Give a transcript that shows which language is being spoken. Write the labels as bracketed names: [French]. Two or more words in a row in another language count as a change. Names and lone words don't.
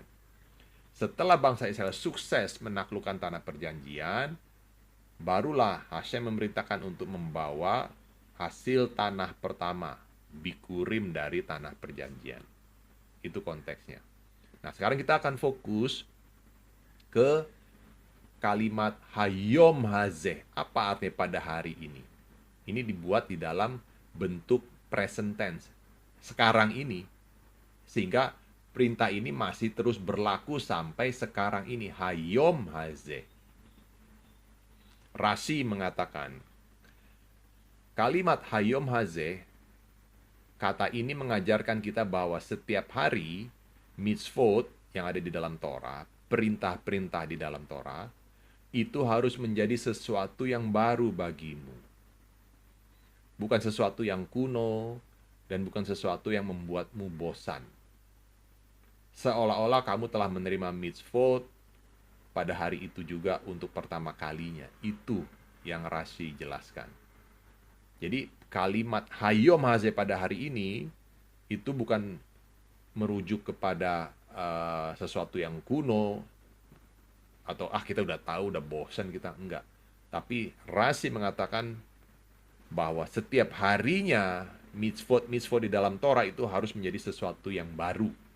[Indonesian] Setelah bangsa Israel sukses menaklukkan tanah perjanjian, barulah Hashem memerintahkan untuk membawa hasil tanah pertama, bikurim dari tanah perjanjian. Itu konteksnya. Nah, sekarang kita akan fokus ke kalimat [Hebrew] היום הזה. [Indonesian] Apa artinya pada hari ini? Ini dibuat di dalam bentuk [English] present tense. [Indonesian] Sekarang ini. Sehingga perintah ini masih terus berlaku sampai sekarang ini. [Hebrew] היום הזה. [Indonesian] Rashi mengatakan, kalimat [Hebrew] היום הזה, [Indonesian] kata ini mengajarkan kita bahwa setiap hari, mitzvot yang ada di dalam Torah, perintah-perintah di dalam Torah, itu harus menjadi sesuatu yang baru bagimu. Bukan sesuatu yang kuno, dan bukan sesuatu yang membuatmu bosan. Seolah-olah kamu telah menerima mitzvot pada hari itu juga untuk pertama kalinya. Itu yang Rashi jelaskan. Jadi kalimat [Hebrew] היום הזה [Indonesian] pada hari ini itu bukan merujuk kepada sesuatu yang kuno atau kita udah tahu, udah bosan kita, enggak. Tapi Rashi mengatakan bahwa setiap harinya mitzvot di dalam Torah itu harus menjadi sesuatu yang baru.